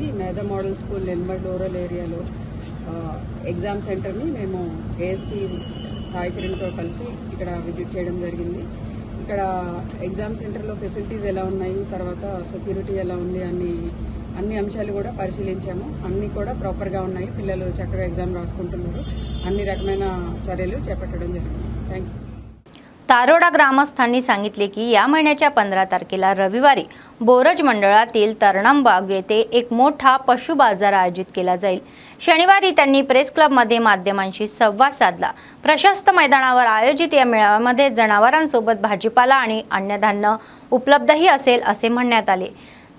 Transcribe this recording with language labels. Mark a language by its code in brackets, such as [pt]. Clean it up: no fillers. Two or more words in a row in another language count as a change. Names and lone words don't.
[te] మేధా మోడల్ స్కూల్ నిర్మల్ [en] rural arealo exam centerni [te] మేము ASP సాయి కిరణ్తో కలిసి ఇక్కడ విజిట్ చేయడం జరిగింది. ఇక్కడ [en] exam centerlo [te] ఫెసిలిటీస్ ఎలా ఉన్నాయి, తర్వాత సెక్యూరిటీ ఎలా ఉంది అన్ని అంశాలు కూడా పరిశీలించాము. అన్నీ కూడా ప్రాపర్గా ఉన్నాయి. పిల్లలు చక్కగా ఎగ్జామ్ రాసుకుంటున్నారు. अన్ని రకమైన చర్యలు చేపట్టడం జరిగింది. [en] thank you. [mr] तारोडा ग्रामस्थांनी सांगितले की या महिन्याच्या 15 तारखेला रविवारी बोरज मंडळातील तरणमबाग येथे एक मोठा पशु बाजार आयोजित केला जाईल. शनिवारी त्यांनी [en] press clubmadhye [mr] माध्यमांशी संवाद साधला. प्रशस्त मैदानावर आयोजित या मेळाव्यामध्ये जनावरांसोबत भाजीपाला आणि अन्नधान्य उपलब्धही असेल असे म्हणण्यात आले.